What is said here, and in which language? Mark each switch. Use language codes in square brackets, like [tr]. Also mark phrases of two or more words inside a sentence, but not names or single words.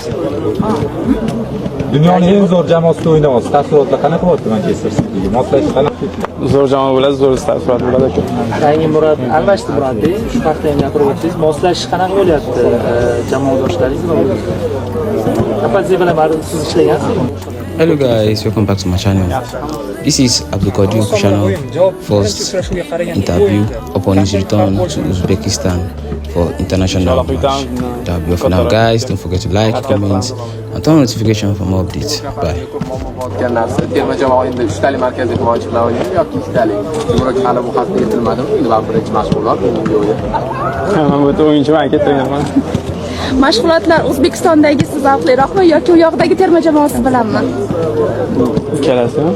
[uz] Dunyoning eng zo'r jamoasida o'ynayapsiz. Taassurotlar qanaqa bo'lyapti Manchester Cityga? Moslashish qanaqa? Zo'r jamoa bo'ladi, zo'r taassurot bo'ladi aka. Yangi Murod almashdi Murodbek. Shu haqda ham gapirib o'tdingiz. Moslashish qanaqa bo'lyapti jamoadoshlaringiz bilan? Kapadze bilan baribir siz ishlagansiz. [en] Hello guys, welcome back to my channel. This is Abduqodir Kushano first interview upon his return to Uzbekistan for international match. That'll be all for now guys. Don't forget to like, comment and turn on notification for more updates. Bye. [uz] Terma jamoa endi 3 talik markaziy himoyachi bilan o'ynaydi yoki 2 talik. Zumrad hali bu hafta yetilmadimi? Endi va birinchi mashg'ulot bugungi o'yin. Men bu o'yinchiman, ketmayman. Mashg'ulotlar O'zbekistondagisi zavqliroqmi yoki u yoqdagi terma jamoasi bilanmi? Kelasizmi?